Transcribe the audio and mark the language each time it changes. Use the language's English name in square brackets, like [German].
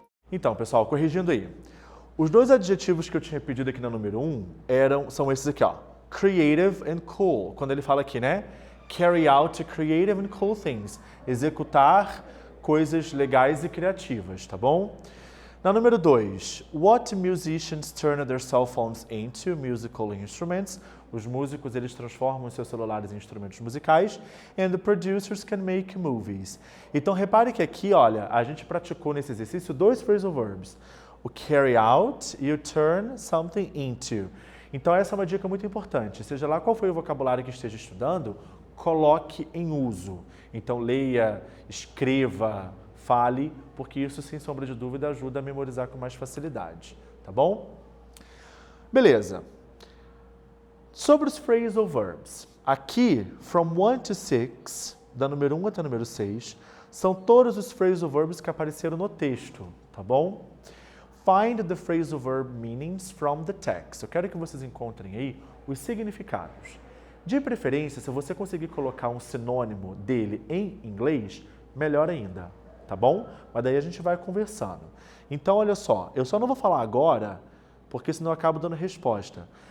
[Portuguese] Então, pessoal, corrigindo aí. Os dois adjetivos que eu tinha pedido aqui na número 1 são esses aqui, ó. [English] Creative and cool. [Portuguese] Quando ele fala aqui, né? [English] Carry out creative and cool things. [Portuguese] Executar coisas legais e criativas, tá bom? Na número 2, [English] what musicians turn their cell phones into musical instruments? [Portuguese] Os músicos, eles transformam seus celulares em instrumentos musicais. [English] And the producers can make movies. [Portuguese] Então, repare que aqui, olha, a gente praticou nesse exercício 2 phrasal verbs. O carry out e o turn something into. Então, essa é uma dica muito importante. Seja lá qual foi o vocabulário que esteja estudando, coloque em uso. Então, leia, escreva, fale, porque isso, sem sombra de dúvida, ajuda a memorizar com mais facilidade, tá bom? Beleza. Sobre os phrasal verbs, aqui, [English] from 1 to 6, [Portuguese] da número 1 até a número 6, são todos os phrasal verbs que apareceram no texto, tá bom? [English] Find the phrasal verb meanings from the text. [Portuguese] Eu quero que vocês encontrem aí os significados. De preferência, se você conseguir colocar um sinônimo dele em inglês, melhor ainda, tá bom? Mas daí a gente vai conversando. Então, olha só, eu só não vou falar agora, porque senão eu acabo dando resposta.